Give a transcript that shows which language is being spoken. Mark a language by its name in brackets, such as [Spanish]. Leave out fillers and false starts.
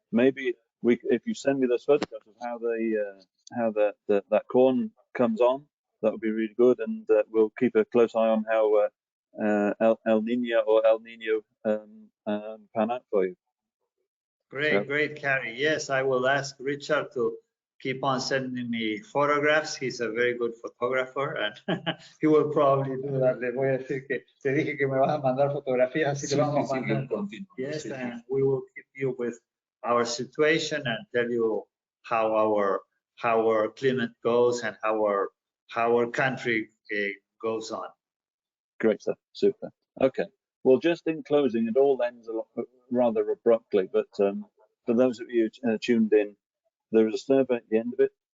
[English] Maybe if you send me those photographs of how that corn comes on, that would be really good, and we'll keep a close eye on how El Nino pan out for you. Great, Carrie. Yes, I will ask Richard to keep on sending me photographs. He's a very good photographer, and he will probably do that. [Spanish] Le voy a decir que te dije que me vas a mandar fotografías, así te vamos a mandar. [English] Yes, and we will keep you with our situation and tell you how our climate goes and how how our country goes on. Great stuff, super. Okay, well, just in closing, it all ends a lot, rather abruptly, but for those of you tuned in, there is a survey at the end of it.